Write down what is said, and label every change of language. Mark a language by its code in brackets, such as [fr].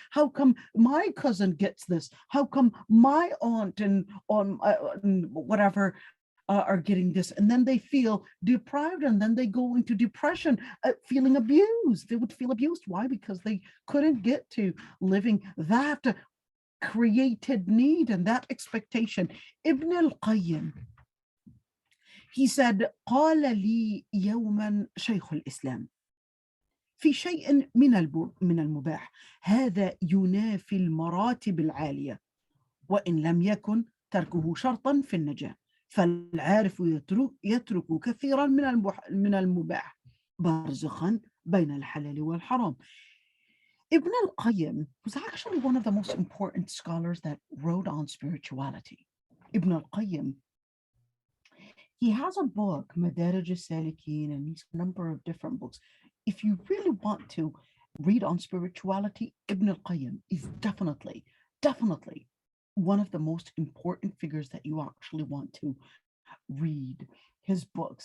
[en] How come my cousin gets this? How come my aunt and whatever are getting this? And then they feel deprived, and then they go into depression, feeling abused. They would feel abused. Why? Because they couldn't get to living that created need and that expectation. [ar] Ibn al-Qayyim, [en] he said, [ar] قال لي يوما شيخ الإسلام في شيء من المباح هذا ينافي المراتب العالية وإن لم يكن تركه شرطا في النجاة فالعارف يترك كثيرا من المباح برزخا بين الحلال والحرام. [en] Ibn al-Qayyim was actually one of the most important scholars that wrote on spirituality. Ibn al-Qayyim, he has a book, Madarij al-Salikin, and he's a number of different books. If you really want to read on spirituality, Ibn al-Qayyim is definitely one of the most important figures that you actually want to read his books.